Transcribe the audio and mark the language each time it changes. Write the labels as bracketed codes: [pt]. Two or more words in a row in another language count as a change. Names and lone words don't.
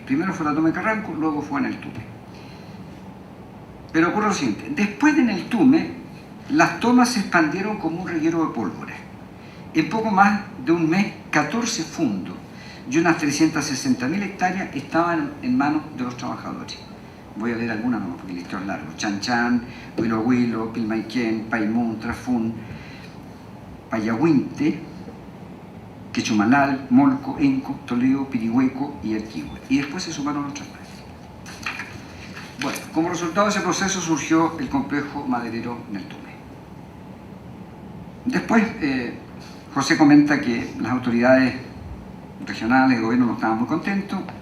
[es] Primero fue la toma de Carranco, luego fue en el Tume. Pero ocurre lo siguiente, después de en el Tume, las tomas se expandieron como un reguero de pólvora. En poco más de un mes, 14 fundos y unas 360.000 hectáreas estaban en manos de los trabajadores. Voy a leer algunas nomás porque el listado es largo. Chan Chan, Huilo Huilo, Pilmaiquén, Paimún, Trafún, Payahuinte, Quechumalal, Molco, Enco, Toledo, Pirihueco y Arquihue. Y después se sumaron otras más. Bueno, como resultado de ese proceso surgió el complejo maderero Neltume. Después, José comenta que las autoridades regionales de gobierno no estaban muy contentos.